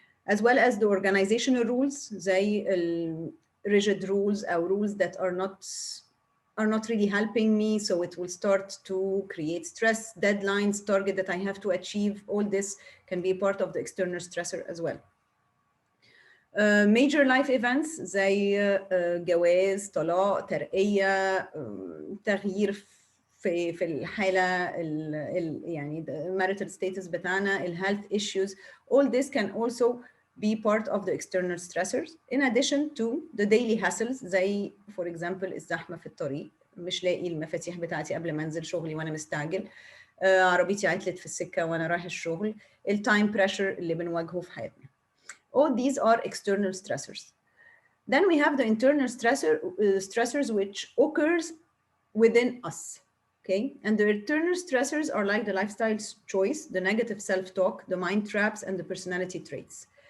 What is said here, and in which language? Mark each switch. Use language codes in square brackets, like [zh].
[en] As well as the organizational rules زي rigid rules or rules that are not really helping me, so it will start to create stress, deadlines, target that I have to achieve. All this can be part of the external stressor as well. Major life events [ar] زي جواز، طلاق، ترقية، تغيير في الحالة يعني [en] marital status [ar] بتاعنا، [en] health issues, all this can also be part of the external stressors in addition to the daily hassles [ar] زي [en] for example [ar] الزحمة في الطريق، مش لاقي المفاتيح بتاعتي قبل ما انزل شغلي وانا مستعجل، عربيتي عطلت في السكة وانا رايح الشغل، التايم بريشر اللي بنواجهه في حياتنا. [en] All these are external stressors. Then we have the internal stressors which occurs within us. Okay, and the internal stressors are like the lifestyle choice, the negative self-talk, the mind traps, and the personality traits.